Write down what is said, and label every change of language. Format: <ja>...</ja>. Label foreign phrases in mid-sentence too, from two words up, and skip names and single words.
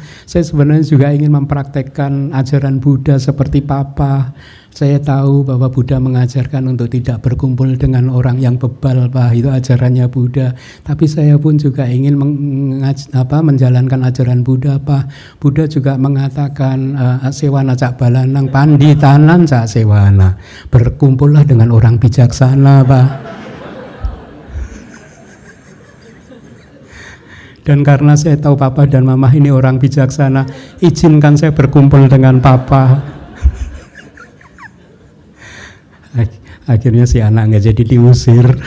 <id>Saya sebenarnya juga ingin mempraktekkan ajaran Buddha seperti papa. Saya tahu bahwa Buddha mengajarkan untuk tidak berkumpul dengan orang yang bebal, Pak. Itu ajarannya Buddha. Tapi saya pun juga ingin menjalankan ajaran Buddha, Pak. Buddha juga mengatakan</id> <pi>asewana cak balanang panditanan cak sewana.</pi> <id>Berkumpullah dengan orang bijaksana, Pak. Dan karena saya tahu papa dan mama ini orang bijaksana, izinkan saya berkumpul dengan papa. Akhirnya si anak nggak jadi diusir.</id>